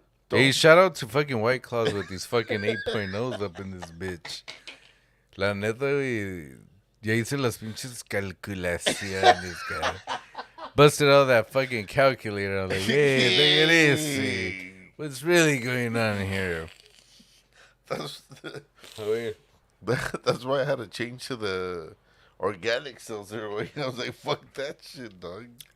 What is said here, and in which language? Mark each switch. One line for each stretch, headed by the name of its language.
English: Hey, shout out to fucking White Claws with these fucking 8.0s up in this bitch.
Spanish: La neta, güey. Ya hice las pinches calculaciones, cara.
English: Busted out that fucking calculator. I was like, hey, take it easy. What's really going on here? That's, Oh, that's why I had to change to the organic seltzer. I was like, fuck that shit, dog.